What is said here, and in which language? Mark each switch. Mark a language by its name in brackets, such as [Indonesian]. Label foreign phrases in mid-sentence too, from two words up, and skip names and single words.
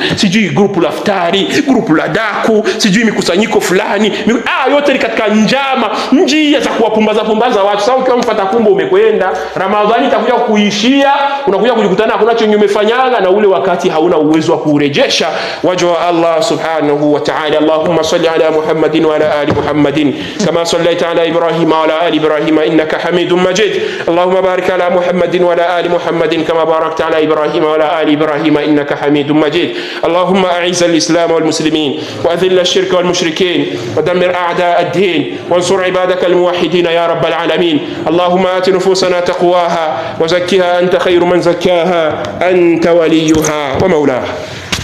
[Swahili] Sijui grupu la iftari, grupu la daku, sijui mikusanyiko fulani. Yote ni katika njia za kuwapumbaza watu. Sasa ukiwa mfata kumbo umekwenda, Ramadhani itakuja kuishia, unakuja kujikutana hakuna chenye umefanyanga, na ule wakati hauna uwezo wa kurejesha. [Arabic] وجوا الله سبحانه وتعالى اللهم صل على محمد وعلى آل محمد كما صليت على إبراهيم وعلى آل إبراهيم إنك حميد مجيد. اللهم بارك على محمد وعلى آل محمد كما باركت على إبراهيم وعلى آل إبراهيم إنك حميد مجيد. اللهم أعز الإسلام والمسلمين وأذل الشرك والمشركين ودمر أعداء الدين وانصر عبادك الموحدين يا رب العالمين. اللهم آت نفوسنا تقواها وزكها أنت خير من زكاها أنت وليها ومولاها.